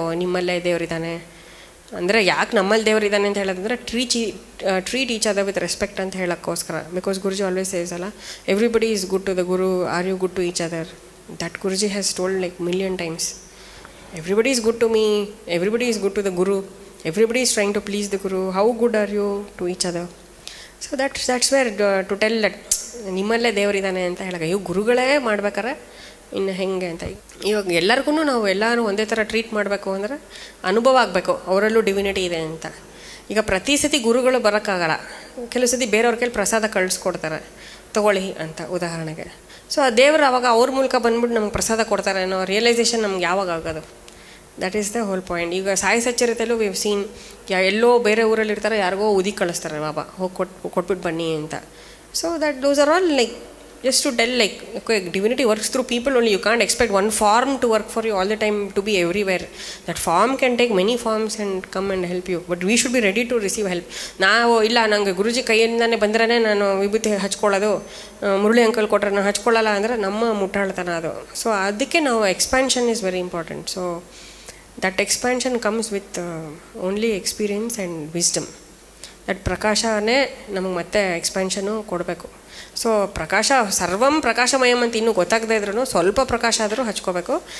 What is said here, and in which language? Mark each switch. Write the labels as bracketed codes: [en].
[kn] ಓ ನಿಮ್ಮಲ್ಲೇ ದೇವರಿದ್ದಾನೆ ಅಂದರೆ ಯಾಕೆ ನಮ್ಮಲ್ಲಿ ದೇವರಿದ್ದಾನೆ ಅಂತ ಹೇಳೋದಂದರೆ [en] treat each other with respect [kn] ಅಂತ ಹೇಳೋಕ್ಕೋಸ್ಕರ. [en] Because Guruji always says ಅಲ್ಲ, everybody is good to the guru, are you good to each other? That Guruji has told like million times. Everybody is good to me, everybody is good to the guru, everybody is trying to please the guru. How good are you to each other? So that's where to tell that [kn] ನಿಮ್ಮಲ್ಲೇ ದೇವರಿದ್ದಾನೆ ಅಂತ ಹೇಳಕ್ಕೆ ಇವು ಗುರುಗಳೇ ಮಾಡ್ಬೇಕಾರೆ ಇನ್ನು ಹೆಂಗೆ ಅಂತ. ಇವಾಗ ಎಲ್ಲರಿಗೂ ನಾವು ಎಲ್ಲರೂ ಒಂದೇ ಥರ ಟ್ರೀಟ್ ಮಾಡಬೇಕು ಅಂದರೆ ಅನುಭವ ಆಗಬೇಕು ಅವರಲ್ಲೂ ಡಿವಿನಿಟಿ ಇದೆ ಅಂತ. ಈಗ ಪ್ರತಿ ಸತಿ ಗುರುಗಳು ಬರೋಕ್ಕಾಗಲ್ಲ, ಕೆಲವು ಸತಿ ಬೇರೆಯವ್ರ ಕೈಲಿ ಪ್ರಸಾದ ಕಳಿಸ್ಕೊಡ್ತಾರೆ ತೊಗೊಳ್ಳಿ ಅಂತ ಉದಾಹರಣೆಗೆ. ಸೊ ಆ ದೇವರು ಅವಾಗ ಅವ್ರ ಮೂಲಕ ಬಂದ್ಬಿಟ್ಟು ನಮ್ಗೆ ಪ್ರಸಾದ ಕೊಡ್ತಾರೆ ಅನ್ನೋ ರಿಯಲೈಸೇಷನ್ ನಮ್ಗೆ ಯಾವಾಗ ಆಗೋದು? [en] That is the whole point. [kn] ಈಗ ಸಾಯಿ ಸಚ್ಚರಿತೆಯಲ್ಲೂ ವಿವ್ ಸೀನ್ ಎಲ್ಲೋ ಬೇರೆ ಊರಲ್ಲಿ ಇರ್ತಾರೆ, ಯಾರಿಗೋ ಉದಿ ಕಳಿಸ್ತಾರೆ ಬಾಬಾ ಹೋಗಿ ಕೊಟ್ಬಿಟ್ಟು ಬನ್ನಿ ಅಂತ. [en] So that those are all like just to tell like okay, divinity works through people only. You can't expect one form to work for you all the time, to be everywhere. That form can take many forms and come and help you, but we should be ready to receive help. [kn] ನಾವು ಇಲ್ಲ ನಂಗೆ ಗುರುಜಿ ಕೈಯಿಂದಾನೆ ಬಂದ್ರೆ ನಾನು ವಿಭೂತಿ ಹಚ್ಕೊಳ್ಳೋದು, Murali uncle ಕೊಟ್ಟರೆ ನಾನು ಹಚ್ಕೊಳ್ಳಲ್ಲ ಅಂದರೆ ನಮ್ಮ ಮುಟ್ಟಾಳ್ತನ ಅದು. ಸೊ ಅದಕ್ಕೆ ನಾವು [en] Expansion is very important. So that expansion comes with only experience and wisdom. [kn] That ಪ್ರಕಾಶನೇ ನಮಗೆ ಮತ್ತೆ ಎಕ್ಸ್ಪ್ಯಾನ್ಷನು ಕೊಡಬೇಕು. ಸೊ ಪ್ರಕಾಶ ಸರ್ವಂ ಪ್ರಕಾಶಮಯಂ ಅಂತ ಇನ್ನೂ ಗೊತ್ತಾಗದೇ ಇದ್ರೂ ಸ್ವಲ್ಪ ಪ್ರಕಾಶ ಆದರೂ ಹಚ್ಕೋಬೇಕು.